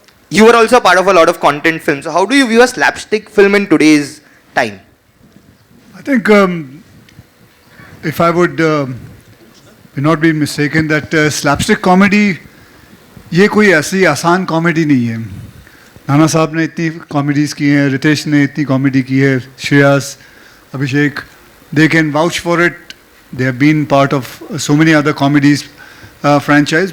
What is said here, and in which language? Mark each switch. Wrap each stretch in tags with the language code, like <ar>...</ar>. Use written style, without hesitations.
<en>You were also part of a lot of content films. So how do you view a slapstick film in today's time? I think if I would not be mistaken that slapstick comedy</en> <hi>ये कोई ऐसी आसान comedy नहीं है. नाना साहब ने इतनी comedies की हैं, रितेश ने इतनी कॉमेडी की है, श्रेयस, अभिषेक,</hi> <en>they can vouch for it. They have been part of so many other comedies franchise.</en>